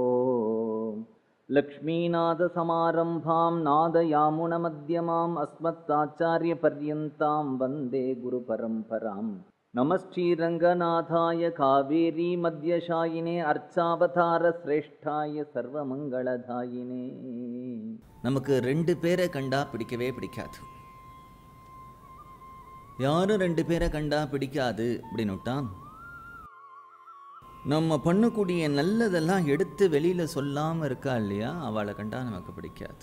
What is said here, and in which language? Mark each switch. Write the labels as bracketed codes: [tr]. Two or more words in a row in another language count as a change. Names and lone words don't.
[sa] लक्ष्मीनाद समारंभां नादयामुनमध्यमाम् अस्मत्ताचार्यपर्यन्तां वन्दे गुरुपरम्परां. नमश्रीरङ्गनाथाय कावेरी मध्यशायिने अर्चावतार श्रेष्ठाय सर्वमङ्गलदायिने. [ta] நமக்கு ரெண்டு பேரை கண்டா பிடிக்கவே பிடிக்காது. யாரும் ரெண்டு பேரை கண்டா பிடிக்காது அப்படின்னுட்டா நம்ம பண்ணக்கூடிய நல்லதெல்லாம் எடுத்து வெளியில் சொல்லாமல் இருக்கா இல்லையா, அவளை கண்டா நமக்கு பிடிக்காது.